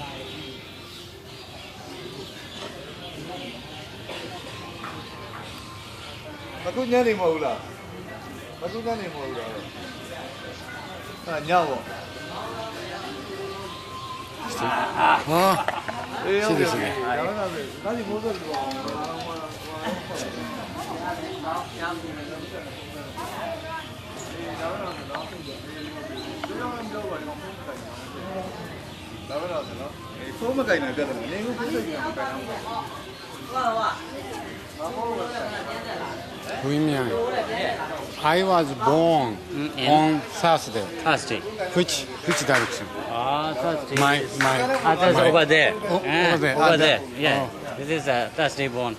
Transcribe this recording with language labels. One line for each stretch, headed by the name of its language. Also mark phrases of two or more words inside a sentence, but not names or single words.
Burmese: အခုညနေမဟုတ်လားအခုညနေမဟုတ်လားဟာညပေါ့ဟာအေးဟုတ်တယ်ဒါဒီမိုးဆိုတော့ ဖုန်းမကင်နိုင်ပြတ်တယ်နေကိုဖုန်းကင်နိုင်ပြတ်တယ်
English: I was born on Thursday. Thursday. Which direction? Thursday. That's over there. Over there. Over there. Yeah. Oh. This is Thursday born.